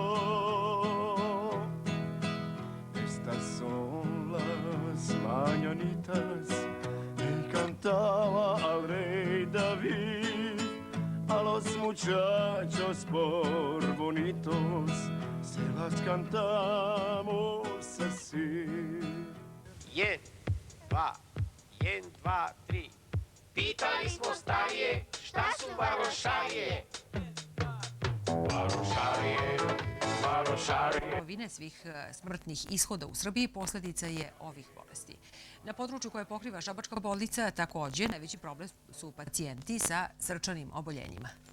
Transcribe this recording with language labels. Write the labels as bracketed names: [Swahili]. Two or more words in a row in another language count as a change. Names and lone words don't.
[Spanish] Estas son las mañanitas que cantaba al rey David. A los muchachos por bonitos se las cantamos así. 1, 2, 1, 2, 3. [Serbian] Pitali smo starije, šta su varošarije? Varošarije, varošarije. [Croatian] Polovine svih smrtnih ishoda u Srbiji posljedica je ovih bolesti. Na području koje pokriva Šabačka bolnica također najveći problem su pacijenti sa srčanim oboljenjima.